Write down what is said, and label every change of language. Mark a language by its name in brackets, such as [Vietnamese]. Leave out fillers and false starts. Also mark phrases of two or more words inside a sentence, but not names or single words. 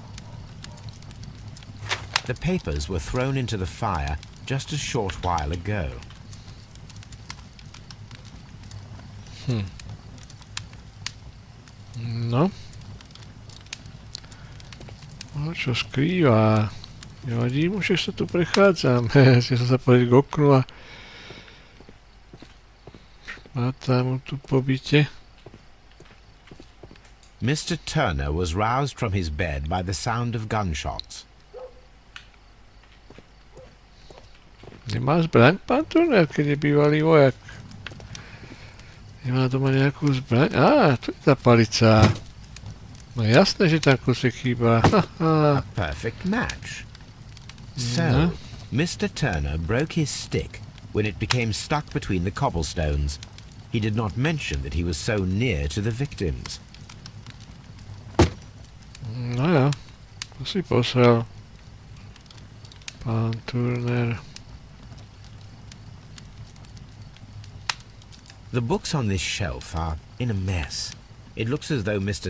[English] The papers were thrown into the fire just a short while ago. [Slovak] No. No čo skrýva? Nevadí mu, že sa tu prechádzam. Ja som sa povedal k oknu a šmátá mu tu po byte. [English] Mr. Turner was roused from his bed by the sound of gunshots. [Slovak] Nemá zbraň, pán Turner, keď je bývalý vojak? Nemá doma nejakú zbraň? Á, tu je tá palica. No jasné, že tam kusek chýba. [English] A perfect match. So, Mr. Turner broke his stick when it became stuck between the cobblestones. He did not mention that he was so near to the victims. [Slovak] No ja, to si posrel. Pán Turner. [English] The books on this shelf are in a mess. It looks as though Mr.